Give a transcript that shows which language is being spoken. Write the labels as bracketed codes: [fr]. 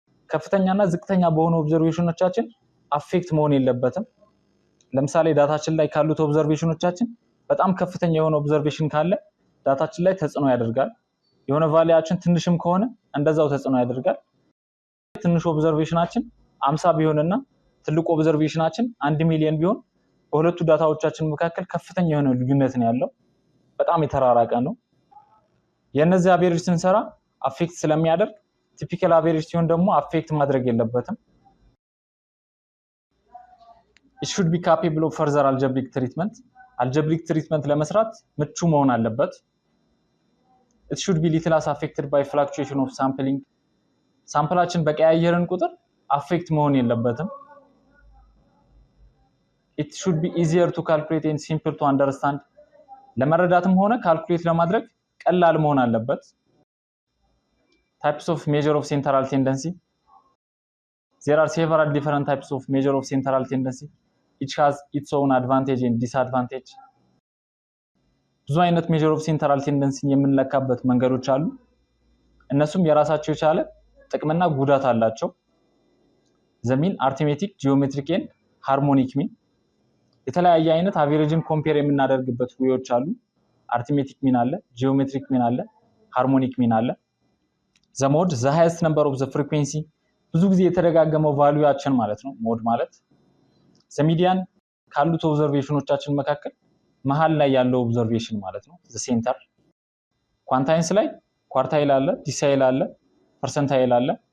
[am] ከፍተኛና ዝቅተኛ በሆኑ ኦብዘርቬሽኖቻችን አፌክት መሆን የለበትም። ለምሳሌ ዳታችን ላይ ካሉት ኦብዘርቬሽኖቻችን በጣም ከፍተኛ የሆነ ኦብዘርቬሽን ካለ ዳታችን ላይ ተጽዕኖ ያደርጋል። የሆነ ቫልዩያችን ትንሽም ከሆነ እንደዛው ተጽዕኖ ያደርጋል። ትንሽ ኦብዘርቬሽናችን 50 ቢሆንና ትልቁ ኦብዘርቬሽናችን 1 ሚሊዮን ቢሆን በሁለቱ ዳታዎቻችን መካከል ከፍተኛ የሆነ ልዩነት ነው ያለው። በጣም የተራራቀ ነው። የነዚህ አቬሬጅ ስንሰራ አፌክት ስለሚያደርግ ቲፒካል አቬሬጅ ሲሆን ደግሞ አፌክት ማድረግ የለበትም። [en] it should be capable of further algebraic treatment. algebraic treatment [am] ለመስራት ምቹ መሆን አለበት። [en] it should be little as affected by fluctuation of sampling. [am] ሳምፕላችን በቀያየርን ቁጥር አፌክት መሆን የለበትም። [en] it should be easier to calculate and simple to understand. [am] ለመረዳትም ሆነ ካልኩሌት ለማድረግ ቀላል መሆን አለበት። [en] types of measure of central tendency. There are several different types of measure of central tendency. Each has its own advantage and disadvantage. [am] ብዙ አይነት measure of central tendency የምንለካበት መንገዶች አሉ። እነሱም የራሳቸው የቻለ ጥቅምና ጉዳት አላቸው። [en] the mean, arithmetic, geometric and harmonic mean. [am] የተለያየ አይነት አቬሬጅን ኮምፔር የምናደርግበት ዌዎች አሉ። arithmetic mean አለ፣ geometric mean አለ፣ harmonic mean አለ። [en] the mode, the highest number of the frequency, [am] ብዙ ጊዜ የተደጋገመው ቫልዩያችን ማለት ነው ሞድ ማለት። the median ካሉት ኦብዘርቬሽኖቻችን መካከል መሃል ላይ ያለው ኦብዘርቬሽን ማለት ነው the center። ኳንታይልስ ላይ ኳርታይል አለ፣ ዲሳይል አለ፣ ፐርሰንታይል አለ።